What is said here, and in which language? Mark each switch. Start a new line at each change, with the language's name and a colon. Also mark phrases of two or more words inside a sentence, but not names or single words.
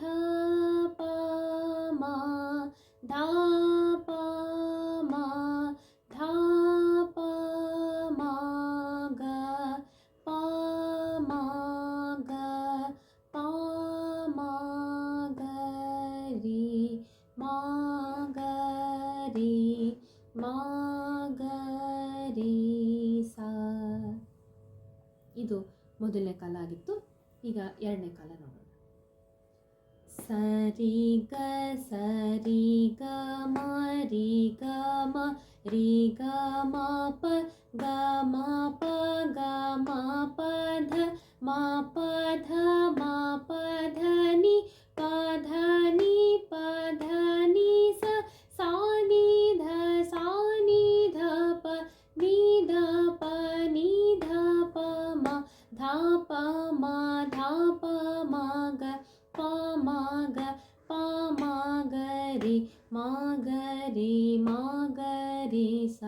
Kannada: ಪ ಮ ಧ ಪ ಮ ಧ ಪ ಮ ಗ ಪ ಮ ಗ ಪ ಮ ಗ ರಿ ಮ ಗ ರಿ ಮ ಗ ರಿ ಸಾ. ಇದು ಮೊದಲನೇ ಕಾಲ ಆಗಿತ್ತು. ಈಗ 2ನೇ ಕಾಲ ನೋಡೋಣ. ಸರಿ ಗ ಸರಿ ಗ ಮ ರಿ ಗ ಮ ರಿ ಗ ಮ ಪ ಗ ಮ ಪ ಗ ಮ ಪ ಧ ಮ ಪ ಧ ಮ ಪ ಧ ನಿ ಪ ಧ ನಿ ಪ ಧ ನಿ ಸ ಸಾ ನಿ ಧ ಸಾ ನಿ ಧ ಪ ನಿ ಧ ಪ ನಿ ಧ ಪ ಮ ಧ ಪ ಮ ಧ ಪ ಮ ಗ ಪ ಮ ಗ ಪ ಮ ಗ ರಿ ಮ ಗ ರಿ ಮ ಗ ರಿ ಸಾ.